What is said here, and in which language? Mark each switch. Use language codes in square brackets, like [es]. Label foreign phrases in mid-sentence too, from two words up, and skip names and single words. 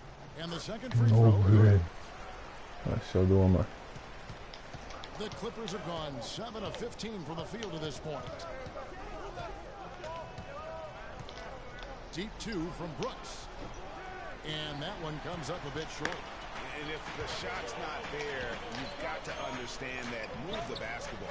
[en] And the second free Oh, throw. good. [lv] Es jau domāju. [en] The Clippers have gone 7 of 15 from the field to this point. Deep 2 from Brooks. And that one comes up a bit short. And if the shot's not there, you've got to understand that move the basketball.